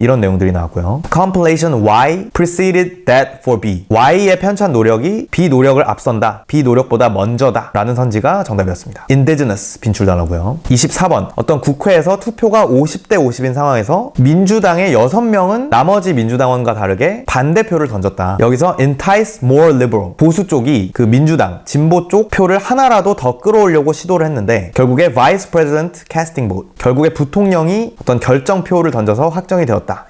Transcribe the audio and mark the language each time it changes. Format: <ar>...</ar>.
<ko>이런 내용들이 나왔고요.</ko> <en>compilation Y preceded that for B.</en> <ko>Y의 편찬 노력이 B 노력을 앞선다. B 노력보다 먼저다. 라는 선지가 정답이었습니다. indigenous 빈출 단어고요. 24번 어떤 국회에서 투표가 50대 50인 상황에서 중에서 민주당의 6명은 나머지 민주당원과 다르게 반대표를 던졌다. 여기서</ko> <en>entice more liberal,</en> <ko>보수 쪽이 그 민주당, 진보 쪽 표를 하나라도 더 끌어오려고 시도를 했는데 결국에</ko> <en>vice president casting vote,</en> <ko>결국에 부통령이 어떤 결정표를 던져서 확정이 되었다.</ko>